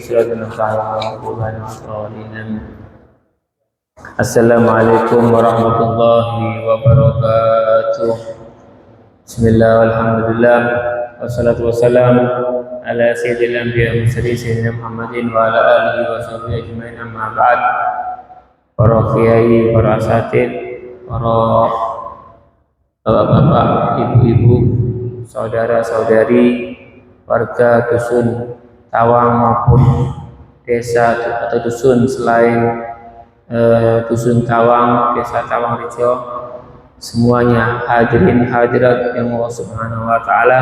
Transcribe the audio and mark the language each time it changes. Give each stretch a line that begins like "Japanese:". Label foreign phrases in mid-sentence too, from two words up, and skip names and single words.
Arabic: صراط المستقيم. السلام عليكم ورحمة الله وبركاته. بسم الله والحمد لله والصلاة والسلام على سيد الأنبياء وسيدنا محمد وعلى آله وصحبه أجمعين أما بعد.
Indonesian: Para kiai, para asatid, para bapak-bapak, ibu-ibu, saudara-saudari, warga dusun Tawang maupun desa atau dusun selain dusun Tawang, desa Tawang Rejo, semuanya hadirin hadirat yang
Arabic: الله سبحانه وتعالى.